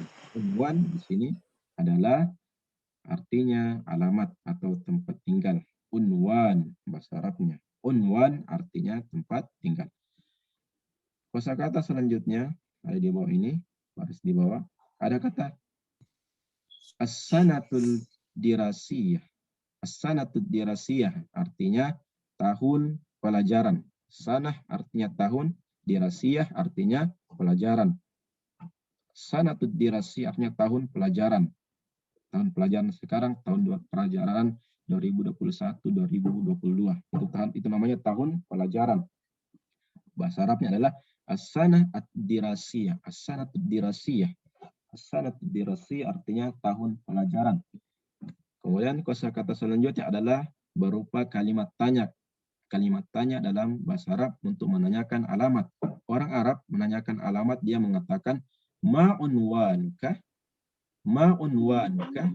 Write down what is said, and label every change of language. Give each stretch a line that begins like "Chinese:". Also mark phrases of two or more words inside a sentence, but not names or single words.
Indonesian: Unwan di sini adalah artinya alamat atau tempat tinggal. Unwan bahasa Arabnya. Unwan artinya tempat tinggal. Kosakata selanjutnya ada di bawah ini, baris di bawah. Ada kata
Arabic: السنة الدراسية. السنة الدراسية
Indonesian: artinya tahun pelajaran. Sanah artinya tahun, dirasiyah artinya pelajaran.
Arabic: سنة الدراسية
Indonesian: artinya tahun pelajaran. Tahun pelajaran sekarang tahun pelajaran 2021-2022. Itu namanya tahun pelajaran. Bahasa Arabnya adalah
Arabic: السنة الدراسية. السنة الدراسية السنة الدراسية
Indonesian: artinya tahun pelajaran. Kemudian kosakata selanjutnya adalah berupa kalimat tanya. Kalimat tanya dalam bahasa Arab untuk menanyakan alamat. Orang Arab menanyakan alamat, dia mengatakan ma'unwanuka. Ma'unwanuka.